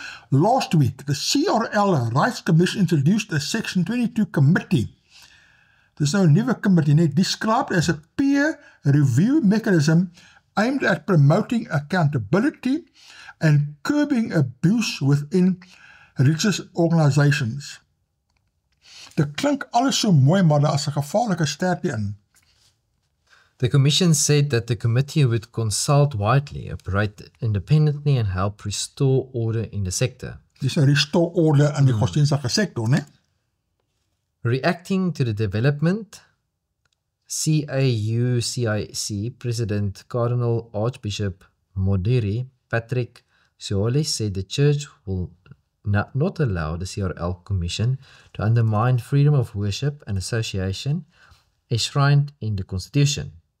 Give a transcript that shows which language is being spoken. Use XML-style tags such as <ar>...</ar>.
<en>Last week, the CRL Rights Commission introduced a Section 22 committee. This is now a new committee, described as a peer review mechanism aimed at promoting accountability and curbing abuse within religious organizations.</en> <af>Dit klink alles so mooi, maar daar is 'n gevaarlike stertjie in.</af> <en>The Commission said that the committee would consult widely, operate independently and help restore order in the sector.</en> <af>Dis 'n</af> <en>restore order</en> <af>in die godsdienstige sektor, né?</af> <en>Reacting to the development, CAUCIC President Cardinal Archbishop Modiri Patrick Seole said the church will not allow the CRL Commission to undermine freedom of worship and association enshrined in the Constitution.</en>